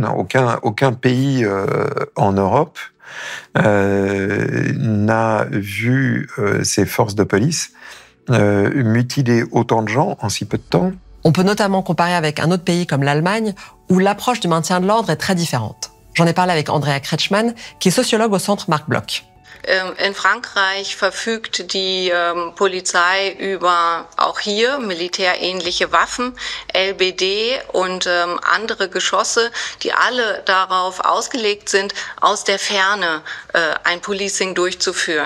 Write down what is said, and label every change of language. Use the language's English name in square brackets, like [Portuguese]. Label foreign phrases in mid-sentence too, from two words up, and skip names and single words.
[French] Aucun pays en Europe n'a vu ces forces de police mutiler autant de gens en si peu de temps. On peut notamment comparer avec un autre pays comme l'Allemagne, où l'approche du maintien de l'ordre est très différente. J'en ai parlé avec Andrea Kretschmann, qui est sociologue au centre Marc Bloch. [German] In Frankreich verfügt die Polizei über auch hier militärähnliche Waffen, LBD und andere Geschosse, die alle darauf ausgelegt sind, aus der Ferne ein Policing durchzuführen.